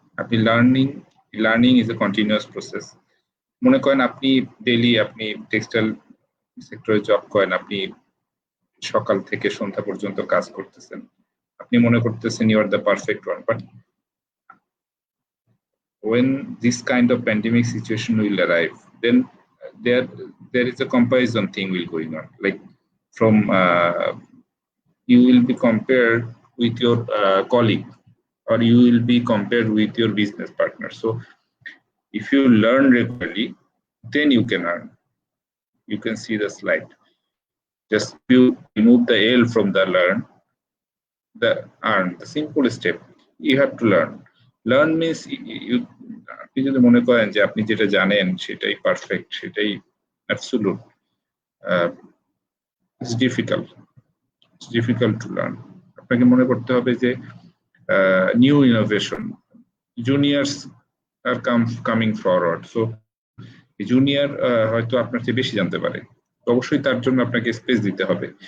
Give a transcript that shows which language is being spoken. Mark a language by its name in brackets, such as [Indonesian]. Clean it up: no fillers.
[English] আপনি learning is a continuous process. [Bangla] মনে করেন আপনি ডেইলি আপনি টেক্সটাইল সেক্টরে জব করেন, আপনি সকাল থেকে সন্ধ্যা পর্যন্ত কাজ করতেছেন, আপনি মনে করতেছেন [English] You are the perfect one, but when this kind of pandemic situation will arrive, then there is a comparison thing will going on, like from you will be compared with your colleague, or you will be compared with your business partner. So if you learn regularly, then you can earn. You can see the slide. Just you remove the L from the learn, the earn, the simple step. You have to learn. Learn means you, [Bangla] আপনি যদি মনে করেন যে আপনি যেটা জানেন সেটাই perfect, সেটাই absolute, [English] It's difficult to learn. [Bangla] আপনাকে মনে করতে হবে যে new innovation, [English] juniors are coming forward, [Bangla] so junior হয়তো আপনার চেয়ে বেশি জানতে পারে, তো অবশ্যই তার জন্য আপনাকে স্পেস দিতে হবে।